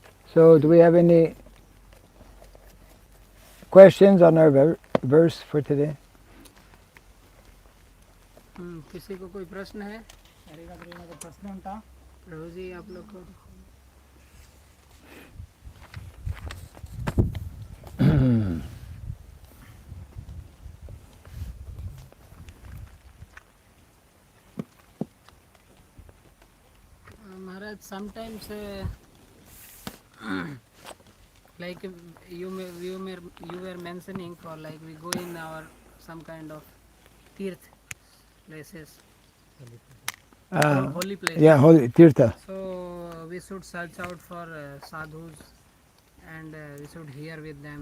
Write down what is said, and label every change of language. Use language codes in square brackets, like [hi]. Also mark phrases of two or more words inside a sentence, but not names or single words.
[en] So do we have any questions on our verse for today? [hi] किसी को कोई प्रश्न है? [kn] ಯಾರಿಗಾದ್ರೂ ಏನಾದರೂ ಪ್ರಶ್ನೆ ಉಂಟಾ? [hi] प्रभु जी आप लोग को महाराज sometimes [en] like you were mentioning for like we go in our some kind of tirth places, holy places. Yeah, holy tirtha. So we should search out for sadhus and we should hear with them.